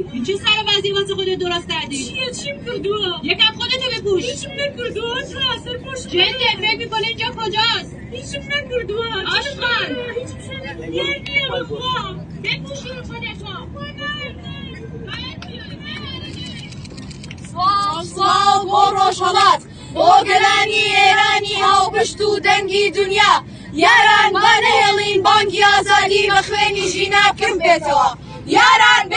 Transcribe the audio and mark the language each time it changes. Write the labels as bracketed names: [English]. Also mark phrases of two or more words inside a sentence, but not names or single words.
[Persian] چه سر وضعی واسه خودت درست کردی؟ چیم کردو؟ یکم خودتو بپوش هیچم نکردو تاثر پوش جنده فکر میکنه اینجا کجاست؟ هیچم نکردو آشقان یه بخوا بپوشی رو خودتو [Central Kurdish] سڵاو بۆ ڕۆژهەڵات بۆ گەلانی ئێرانی هاوپشت و دەنگی دنیا یاران با نەهێڵین بانگی ئازادی بە خوێنی ژینا بکەم بێتەوە یاران